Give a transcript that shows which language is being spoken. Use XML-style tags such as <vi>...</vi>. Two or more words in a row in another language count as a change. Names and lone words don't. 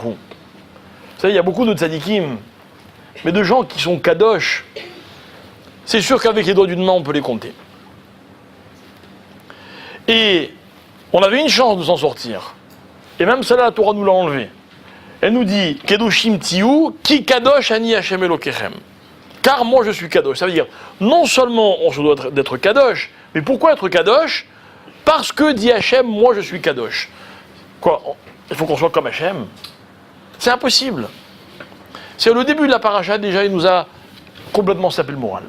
<fr>Vous savez, il y a beaucoup de tzadikim, mais de gens qui sont Kadosh, c'est sûr qu'avec les doigts d'une main, on peut les compter. Et on avait une chance de s'en sortir. Et même celle-là, la Torah nous l'a enlevée. Elle nous dit,</fr> <he>קדושים תהיו כי קדוש אני השם אלוקיכם.</he> <fr>Car moi je suis kadosh. Ça veut dire, non seulement on se doit d'être kadosh, mais pourquoi être kadosh? Parce que, dit Hashem, moi je suis kadosh. Quoi? Il faut qu'on soit comme Hashem? C'est impossible. C'est le début de la paracha, déjà, il nous a complètement sapé le moral.</fr>